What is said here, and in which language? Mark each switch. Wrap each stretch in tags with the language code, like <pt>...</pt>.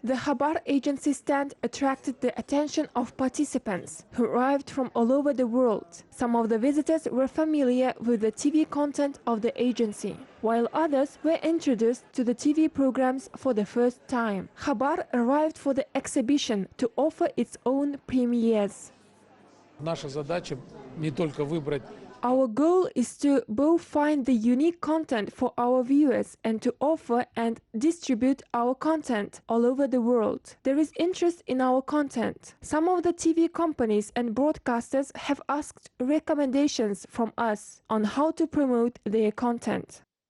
<en>The Khabar Agency stand attracted the attention of participants who arrived from all over the world. Some of the visitors were familiar with the TV content of the agency, while others were introduced to the TV programs for the first time. Khabar arrived for the exhibition to offer its own premieres.</en> <ru>Наша задача не только выбрать.</ru> <en>Our goal is to both find the unique content for our viewers and to offer and distribute our content all over the world. There is interest in our content. Some of the TV companies and broadcasters have asked recommendations from us on how to promote their content.</en>